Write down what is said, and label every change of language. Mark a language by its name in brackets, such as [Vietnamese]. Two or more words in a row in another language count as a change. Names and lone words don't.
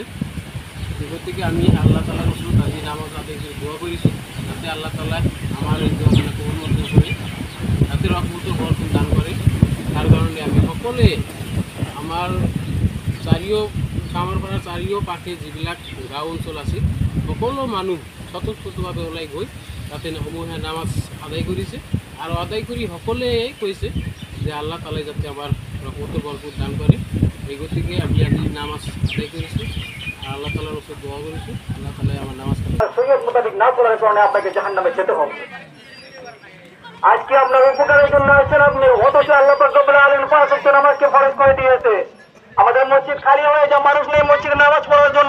[Bangla] এগুলো থেকে আমি আল্লাহ তাআলার রসুল আজি নামাজ আদায় করে দোয়া করেছি যাতে আল্লাহ তাআলা আমার এই দোয়া কবুল করে, যাতে রহমতের বরকত দান করে। [Assamese] তার কারণে আমি সকলে আমার কামারপাড়ার চারিও পাশে যিবিলাক গাঁও অঞ্চল আছে সকলো মানুহ স্বতঃস্ফূর্তভাৱে ওলাই গৈ তাতে সমূহীয়া নামাজ আদায় কৰিছে আৰু আদায় কৰি সকলোৱে কৈছে যে আল্লাহ তাআলাই যাতে আমাৰ [Bangla] রহমতের বরকত দান করে। এই গতিকে আমি আজি নামাজ আদায় করেছি, আল্লাহ তাআলার কাছে দোয়া করেছি আল্লাহ তাআলা আমার নামাজ শরীয়ত মোতাবেক না চলার কারণে আপনাকে জাহান্নামে যেতে হবে। আজকে আপনার উপকারের জন্য আসছেন আপনি, অথচ আল্লাহ পাক রব্বুল আলামিন 5 ওয়াক্ত নামাজকে ফরজ করে দিয়েছে। আমাদের মসজিদ খালি হয়ে যায়, মানুষ নেই মসজিদে নামাজ পড়ার জন্য।